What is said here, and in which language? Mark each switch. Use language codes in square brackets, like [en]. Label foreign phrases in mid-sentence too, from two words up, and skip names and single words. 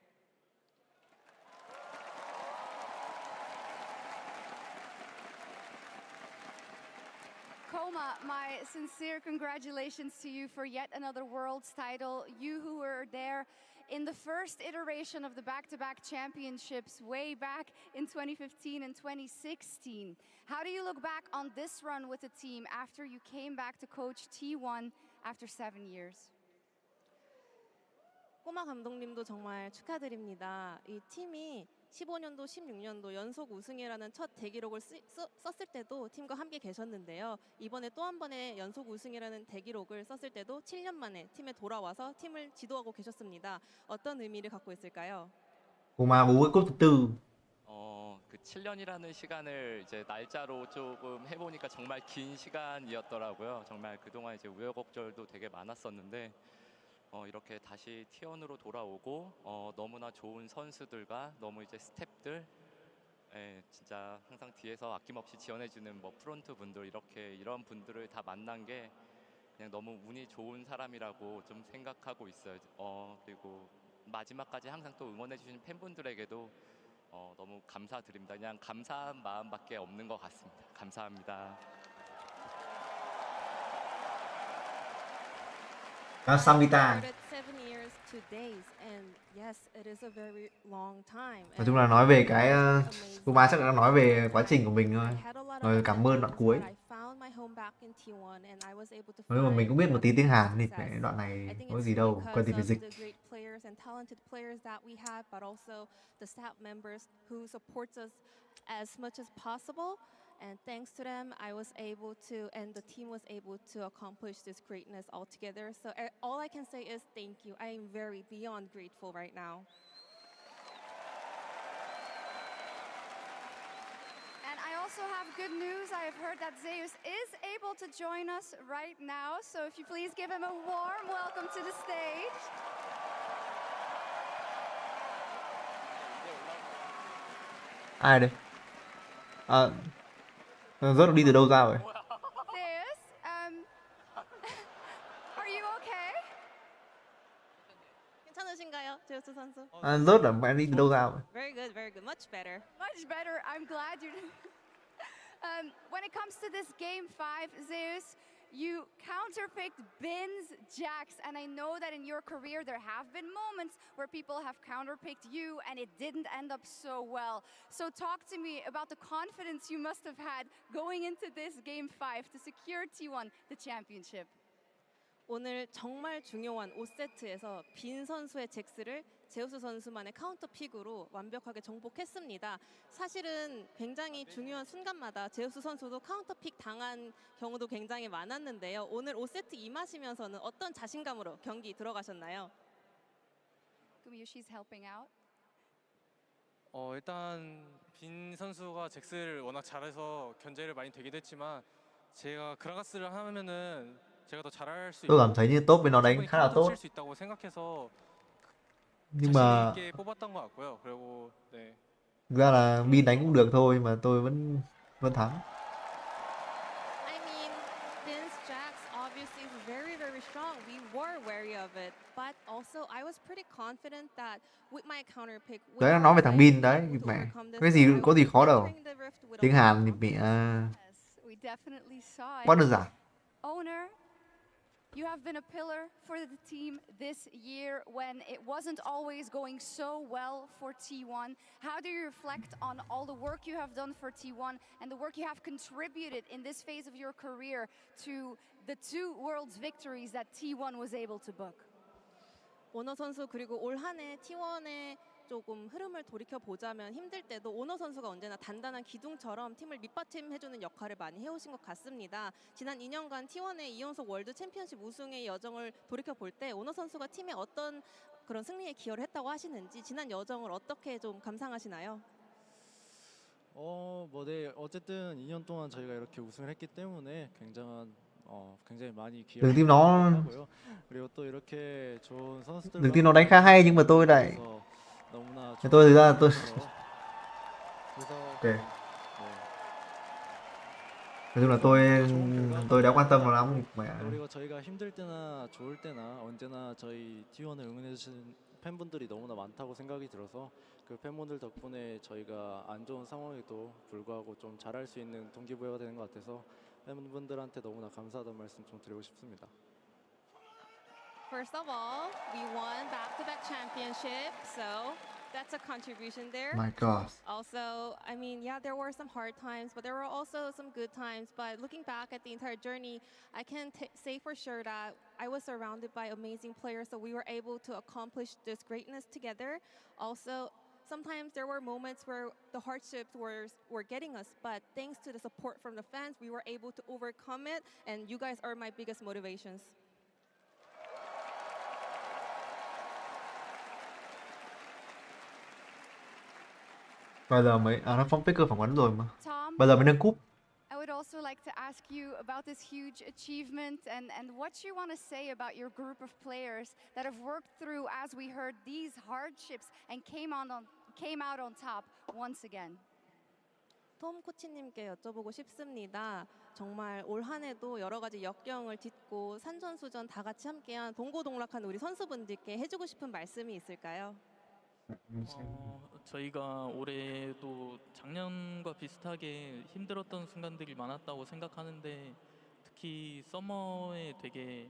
[en] Koma, my sincere congratulations to you for yet another Worlds title. You who were there in the first iteration of the back-to-back championships way back in 2015 and 2016. How do you look back on this run with the team after you came back to coach T1 after 7 years? [ko] 꼬마 감독님도 정말 축하드립니다. 이 팀이 15년도, 16년도 연속 우승이라는 첫 대기록을 썼을 때도 팀과 함께 계셨는데요. 이번에 또 한 번의 연속 우승이라는 대기록을 썼을 때도 7년 만에 팀에 돌아와서 팀을 지도하고 계셨습니다. 어떤 의미를 갖고 있을까요? [vi] Mà bú cái cúp thứ tư. [ko] 그 7년이라는 시간을 이제 날짜로 조금 해보니까 정말 긴 시간이었더라고요. 정말 그동안 이제 우여곡절도 되게 많았었는데 이렇게 다시 T1으로 돌아오고 너무나 좋은 선수들과 너무 이제 스태프들 진짜 항상 뒤에서 아낌없이 지원해주는 뭐 프론트 분들 이런 분들을 다 만난 게 그냥 너무 운이 좋은 사람이라고 좀 생각하고 있어요. 그리고 마지막까지 항상 또 응원해주신 팬분들에게도 너무 감사드립니다. 그냥 감사한 마음밖에 없는 것 같습니다. 감사합니다. Samvita. [vi] Nói chung là nói về cái Kuma chắc là đang nói về quá trình của mình thôi. Rồi cảm ơn đoạn cuối. Nhưng mà mình cũng biết một tí tiếng Hàn thì cái đoạn này có gì đâu, cần gì phải dịch. [en] And thanks to them, I was able to, and the team was able to accomplish this greatness all together. So all I can say is thank you. I am very beyond grateful right now. And I also have good news. I have heard that Zeus is able to join us right now. So if you please give him a warm welcome to the stage. [vi] Ai đây? Rớt đi từ đâu ra vậy? [en] Zeus, are you okay? [ko] 괜찮으신가요, 제우스 선수? [vi] Rớt là mẹ đi từ đâu ra vậy? [en] Very good, very good. Much better. Much better. I'm glad you when it comes to this game 5, Zeus, you counterpicked Bin's Jax, and I know that in your career there have been moments where people have counterpicked you and it didn't end up so well. So talk to me about the confidence you must have had going into this game 5 to secure T1 the championship. [ko] 오늘 정말 중요한 5세트에서 빈 선수의 잭스를 제우스 선수만의 카운터 픽으로 완벽하게 정복했습니다. 사실은 굉장히 중요한 순간마다 제우스 선수도 카운터 픽 당한 경우도 굉장히 많았는데요. 오늘 5세트 임하시면서는 어떤 자신감으로 경기 들어가셨나요? [en] She's helping out. [ko] 일단 빈 선수가 잭스를 워낙 잘해서 견제를 많이 되기도 했지만 제가 그라가스를 하면은 제가 더 잘할 수 [vi] Tôi cảm thấy như top với nó đánh khá là tốt. [ko] 수 있다고 생각해서 [vi] Nhưng mà [ko] 자신 있게 뽑았던 것 같고요. 그리고 네. [vi] thực ra là Bin đánh cũng được thôi mà tôi vẫn thắng. [en] I mean, Bin's Jax obviously is very, very strong. We were wary of it, but also I was pretty confident that with my counter pick. [vi] Đấy là nói về thằng Bin đấy, mẹ. Cái gì có gì khó đâu. Tiếng Hàn thì mẹ quá đơn giản. [en] Owner, you have been a pillar for the team this year when it wasn't always going so well for T1. How do you reflect on all the work you have done for T1 and the work you have contributed in this phase of your career to the 2 Worlds victories that T1 was able to book? [ko] 오너 선수 그리고 올 한 해 T1의 조금 흐름을 돌이켜 보자면 힘들 때도 오너 선수가 언제나 단단한 기둥처럼 팀을 밑받침해주는 역할을 많이 해오신 것 같습니다. 지난 2년간 T1의 2연속 월드 챔피언십 우승의 여정을 돌이켜 볼 때 오너 선수가 팀에 어떤 그런 승리에 기여를 했다고 하시는지 지난 여정을 어떻게 좀 감상하시나요? 네. 어쨌든 2년 동안 저희가 이렇게 우승을 했기 때문에 굉장히 많이 [vi] Đường team nó [ko] 기여하고요. 그리고 또 이렇게 좋은 선수들 [vi] đường team nó đánh khá hay nhưng mà tôi lại tôi thực ra là tôi ok. Nói chung là tôi đã quan tâm nó lắm mẹ. [ko] 그리고 저희가 힘들 때나 좋을 때나 언제나 저희 T1을 응원해 주신 팬분들이 너무나 많다고 생각이 들어서 그 팬분들 덕분에 저희가 안 좋은 상황에도 불구하고 좀 잘할 수 있는 동기부여가 되는 것 같아서 팬분들한테 너무나 감사하다는 말씀 좀 드리고 싶습니다. [en] First of all, we won back-to-back championship, so that's a contribution there. My God. Also, I mean, yeah, there were some hard times, but there were also some good times. But looking back at the entire journey, I can say for sure that I was surrounded by amazing players, so we were able to accomplish this greatness together. Also, sometimes there were moments where the hardships were getting us, but thanks to the support from the fans, we were able to overcome it, and you guys are my biggest motivations. [vi] Bây giờ mới nó phóng Faker phỏng vấn rồi mà. Bây giờ mới nâng cúp. [en] I would also like to ask you about this huge achievement and what you want to say about your group of players that have worked through, as we heard, these hardships and came out on top once again. [ko] 톰 코치님께 여쭤보고 싶습니다. 정말 올 한 해도 여러 가지 역경을 딛고 산전수전 다 같이 함께한 동고동락한 우리 선수분들께 해주고 싶은 말씀이 있을까요? 저희가 올해도 작년과 비슷하게 힘들었던 순간들이 많았다고 생각하는데 특히 서머에 되게